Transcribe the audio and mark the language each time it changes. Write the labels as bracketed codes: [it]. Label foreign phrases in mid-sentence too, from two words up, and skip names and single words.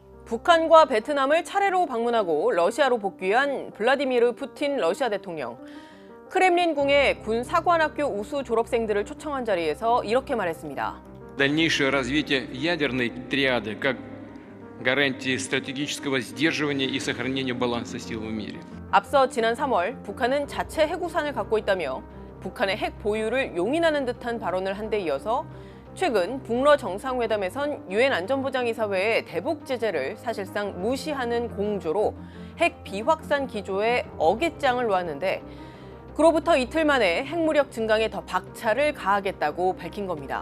[ko] 북한과 베트남을 차례로 방문하고 러시아로 복귀한 블라디미르 푸틴 러시아 대통령. 크렘린궁의 군 사관학교 우수 졸업생들을 초청한 자리에서 이렇게 말했습니다. [ru] Дальнейшее развитие ядерной триады как гарантии стратегического сдерживания и сохранения баланса сил в мире. [ko] 앞서 지난 3월 북한은 자체 해구산을 갖고 있다며 북한의 핵 보유를 용인하는 듯한 발언을 한 데 이어서 최근 북러 정상회담에선 유엔 안전보장이사회의 대북 제재를 사실상 무시하는 공조로 핵 비확산 기조에 어깃장을 놓았는데 그로부터 이틀 만에 핵무력 증강에 더 박차를 가하겠다고 밝힌 겁니다.